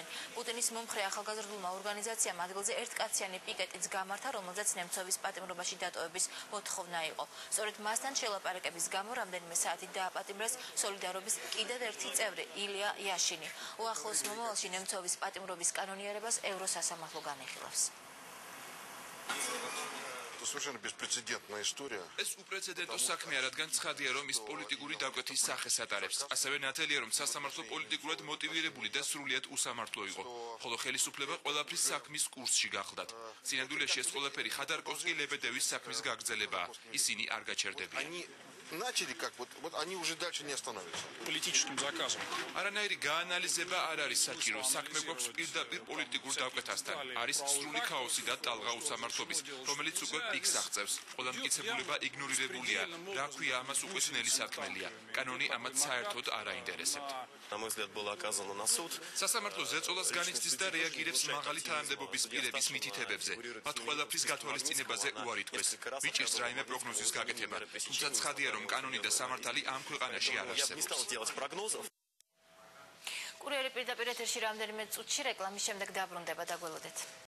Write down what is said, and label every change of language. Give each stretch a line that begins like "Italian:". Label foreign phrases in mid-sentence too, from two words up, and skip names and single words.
Georgian: პუტინის მომხრე ახალგაზრდულმა ორგანიზაციამ ადგილზე ერთკაციანი პიკეტიც გამართა, რომელზეც ნემცოვის პატიმრობაში დატოვების მოთხოვნა იყო. სწორედ მასთან შელაპარაკების გამო რამდენიმე საათით დააპატიმრეს სოლიდარობის კიდევ ერთი წევრი ილია იაშინი. უახლოს მომავალში ნემცოვის პატიმრობის კანონიერებას ევროსასამართლო განიხილავს.
Russian: Совершенно беспрецедентная история.
Georgian: ეს უპრეცედენტო საქმეა, რადგან ცხადია, რომ ის პოლიტიკური დაკვეთის სახეს ატარებს. ასევე ნათელია, რომ სასამართლო პოლიტიკურად მოტივირებული და სრულიად უსამართლო იყო, ხოლო ხელისუფლება ყველაფრის საქმის კურსში გახლდათ. სინამდვილეში ეს ყველაფერი ხადარკოვსკი ლებედევის საქმის გაგრძელებაა. ისინი არ გაჩერდებიან.
Russian: Начали как вот они уже дальше не остановятся. Политическим заказом.
Georgian: არანაირი გაანალიზება არ არის საჭირო. საქმე გვაქვს პირდაპირ პოლიტიკურ დაკვეთასთან. არის სრული ქაოსი და ტალღა უსამართლობის, რომელიც უკვე პიკს აღწევს. ყველა მტკიცებულება იგნორირებულია. რა ქვია, ამას უკვე ძნელი საქმელია. კანონი ამათ საერთოდ არ აინტერესებთ.
Russian: На мой взгляд, было оказано на суд.
Georgian: სასამართლო ზეწოლას განიცდის და რეაგირებს მაღალი თანამდებობის პირების მითითებებზე. მათ ყველაფრის გათვალისწინებაზე უარი თქვეს. მიჭირს რაიმე პროგნოზის გაკეთება. თუმცა ცხადია, რომ კანონი და სამართალი ამ ქვეყანაში არ არსებობს. კურიერი პირდაპირ ეთერში რამდენიმე წუთში რეკლამის შემდეგ დაბრუნდება, დაგველოდეთ.